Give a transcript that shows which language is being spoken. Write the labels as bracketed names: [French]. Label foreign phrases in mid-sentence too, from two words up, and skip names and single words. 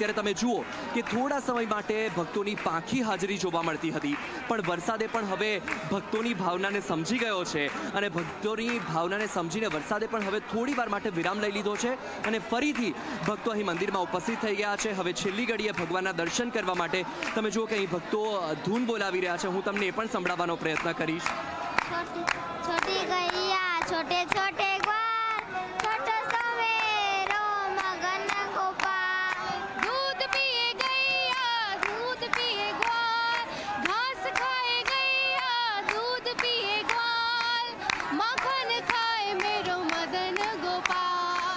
[Gujarati] અત્યારે તમે જુઓ કે થોડા સમય માટે ભક્તોની પાંખી હાજરી જોવા મળતી હતી, પણ વરસાદે પણ હવે ભક્તોની ભાવનાને સમજી ગયો છે અને ભક્તોની ભાવનાને સમજીને વરસાદે પણ હવે થોડી વાર માટે વિરામ લઈ લીધો છે અને ફરીથી ભક્તો અહીં મંદિરમાં ઉપસ્થિત થઈ ગયા છે. હવે છેલ્લી ઘડીએ ભગવાનના દર્શન કરવા માટે તમે જુઓ કે અહીં ભક્તો ધૂન બોલાવી રહ્યા છે. હું તમને એ પણ સંભળાવવાનો પ્રયત્ન કરીશ. [Hindi] छोटी गैया छोटे छोटे ग्वाल, छोटो सवेरो मगन गोपाल. दूध पिए गैया दूध पिए ग्वाल, घास खाए गैया दूध पिए ग्वाल, मक्खन खाए मेरो मदन गोपाल.